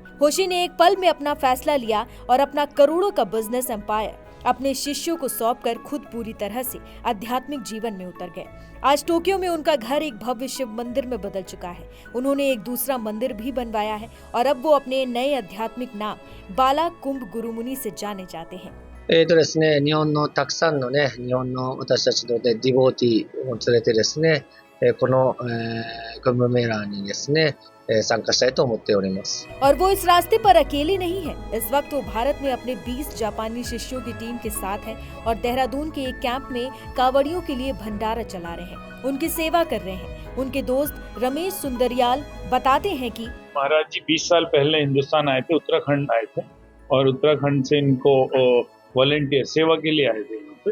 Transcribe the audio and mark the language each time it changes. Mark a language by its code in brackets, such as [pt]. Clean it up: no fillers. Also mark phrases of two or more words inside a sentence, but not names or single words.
[hi] होशी ने एक पल में अपना फैसला लिया और अपना करोड़ों का [en] business empire [hi] अपने शिष्यों को सौंपकर खुद पूरी तरह से आध्यात्मिक जीवन में उतर गए। आज टोक्यो में उनका घर एक भव्य शिव मंदिर में बदल चुका है। उन्होंने एक दूसरा मंदिर भी बनवाया है और अब वो अपने नए आध्यात्मिक नाम बाला कुंभ गुरुमुनि से जाने जाते हैं। [ja] ですね、日本のたくさんのね、日本の私たちのディボーティーを連れてですね、この、クンブメラーにですね、参加したいと思っております。 [hi] और वो इस रास्ते पर अकेले नहीं है। इस वक्त वो भारत में अपने 20 जापानी शिष्यों की टीम के साथ है और देहरादून के एक कैंप में कावड़ियों के लिए भंडारा चला रहे हैं, उनकी सेवा कर रहे हैं। उनके दोस्त रमेश सुंदरियाल बताते हैं कि महाराज जी 20 साल पहले हिंदुस्तान आए थे, उत्तराखंड आए थे और उत्तराखंड से इनको वॉलेंटियर सेवा के लिए आए थे यहाँ पे।